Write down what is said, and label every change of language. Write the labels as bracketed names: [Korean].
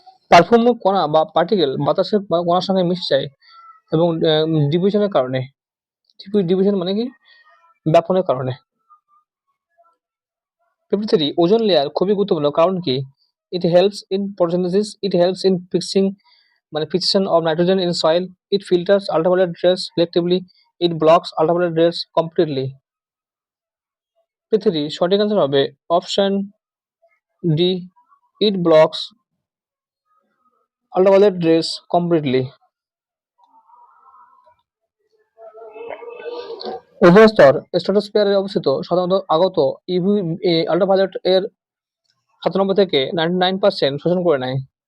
[Bangla] Perfume কণা বা particle বাতাসের কণার সঙ্গে মিশে যায় এবং ডিফিউশনের কারণে। ডিফিউশন মানে কি? ব্যাপনের কারণে। 53 ওজোন লেয়ার খুবই গুরুত্বপূর্ণ, কারণ কি? [English] It helps in photosynthesis, it helps in fixation of nitrogen in soil, it filters ultraviolet rays selectively, it blocks ultraviolet rays completely. [Bangla] 53 সঠিক আনসার হবে option D, [English] it blocks ultraviolet rays completely. [Bangla] Ozone স্তর স্ট্রাটোস্ফিয়ারে অবস্থিত, সাধারণত আগত UV ultraviolet এর 97 থেকে 99% শোষণ করে নেয়।